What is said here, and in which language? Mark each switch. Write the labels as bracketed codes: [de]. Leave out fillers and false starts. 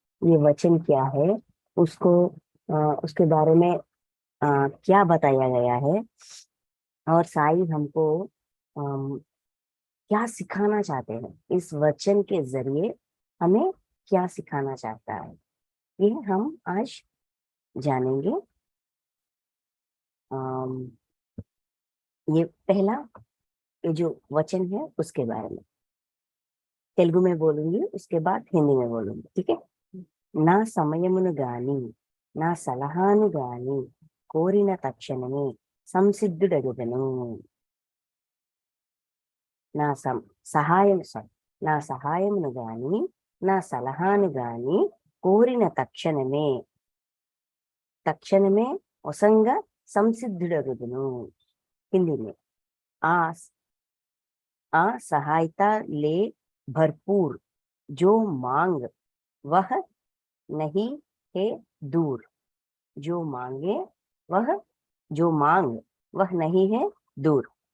[hi] ये वचन क्या है, उसको उसके बारे में क्या बताया गया है, और साई हमको अम, क्या सिखाना चाहते हैं इस वचन के जरिए, हमें क्या सिखाना चाहता है, ये हम आज जानेंगे। अम, ये पहला, ये जो वचन है उसके बारे में तेलुगु में बोलूंगी, उसके बाद हिंदी में बोलूंगी, ठीक है। [te] నా సమయమును గాని నా సలహాను గాని కోరిన తక్షణమే సంసిద్ధుడగుదను. నా సహాయం నా సహాయమును గాని నా సలహాను గాని కోరిన తక్షణమే తక్షణమే వసంగా సంసిద్ధుడగుదును. [hi] हिंदी में आ आ सहायता ले भरपूर, जो मांग वह नहीं है दूर। जो मांगे वह जो मांग वह नहीं है दूर।